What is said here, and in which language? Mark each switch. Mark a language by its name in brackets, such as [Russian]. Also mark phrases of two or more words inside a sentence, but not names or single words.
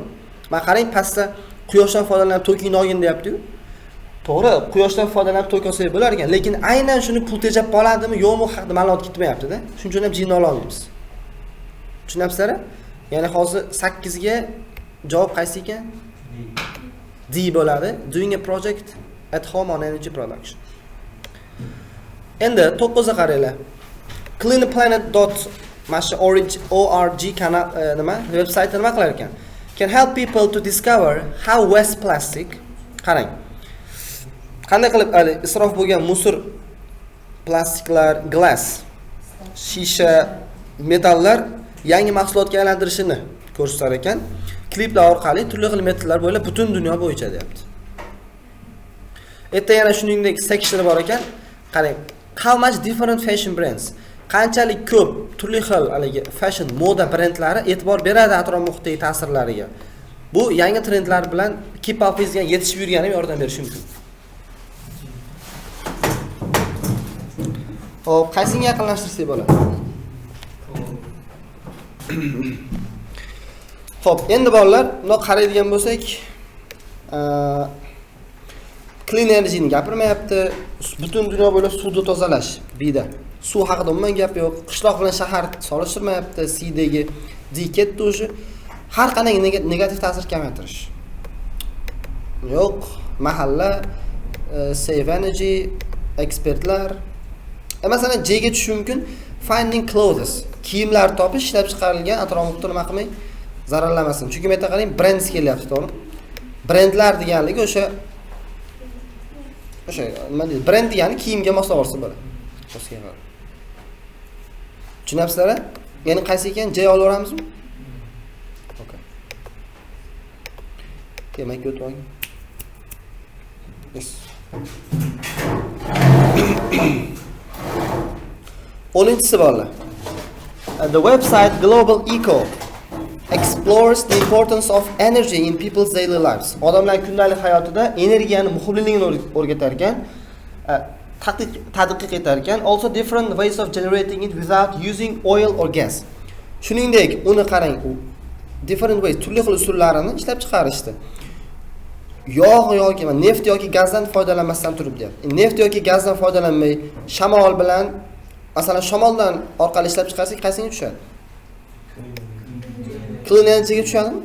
[Uzbek] Mana qarang, pastda quyoshdan foydalanib to'kin olgin deyapti-yu. To'g'ri, quyoshdan foydalanib to'k olsa bo'lar ekan, lekin aynan shuni pul tejab qoladimi, yo'qmi haqida ma'lumot ketmayapti-da. Shuning uchun ham G ni ola olmaymiz. Tushunapsizlar? Ya'ni hozir 8 ga javob qaysi ekan? D bo'ladi. [English] Doing a project at home on energy production. [Uzbek] Endi 9 ga qaranglar. cleanplanet.org kanal nima veb-sayti nima qilar ekan? [English] Can help people to discover how waste plastic. [Uzbek] Qarang. Qanday qilib isrof bo'lgan musor, plastiklar, glass, shisha, metallar yangi mahsulotga aylantirishini ko'rsatar ekan. Kliplar orqali turli xil metallar bo'ylab butun dunyo bo'yicha deyapti. Erta yana shuningdek section bor ekan. Qarang, [English] how much different fashion brands, [Uzbek] qanchalik ko'p turli xil haligi fashion moda brendlari e'tibor beradi atrof muhitdagi ta'sirlariga. Bu yangi trendlar bilan [English] keep up [Uzbek] etishga yetishib yurganiga yordam berishi mumkin. Hop, qaysiga yaqinlashtirsak bo'ladi? Hop, endi bolalar, buni qaraydigan bo'lsak, [English] clean energy [Uzbek] ni gapirmayapti. Butun dunyo bo'ylab suvni tozalash, bida. Suv haqida umuman gap yo'q. Qishloq bilan shahar solishtirmayapti. Cdagi D ketdi o'sha. Har qanday negativ ta'sir kamaytirish. Yo'q, mahalla, [English] save energy, [Uzbek] ekspertlar. Masalan, J ga tushish mumkin. [English] Finding clothes, [Uzbek] kiyimlar topish, ishlab chiqarilgan atrof-muhitni nima qilmay zararlamasin. Chunki men ayta qarang, brands kelyapti, to'g'rimi? Brendlar deganligi o'sha nima deydi? Brend degani kiyimga moslab olsa bo'ladi. Tushunapsizlar? Ya'ni qaysi ekan? J olaveramizmi? Okay. Demak, o'tib olgin. Yes. 10-si bolalar. [English] The website Global Eco explores the importance of energy in people's daily lives. [Uzbek] Odamlar kundalik hayotida energiyani muhimligini o'rgatar ekan, tadqiq etar ekan, [English] also different ways of generating it without using oil or gas. [Uzbek] Shuningdek, uni qarang, [English] different ways, [Uzbek] turli xil usullarini ishlab chiqarishdi. Yog' yoki neft yoki gazdan foydalanmasdan turib deyapti. Neft yoki gazdan foydalanmay, shamol bilan, masalan, shamoldan orqali ishlab chiqarsak, qaysiga tushadi? [English] Clean energyga [Uzbek] tushadimi?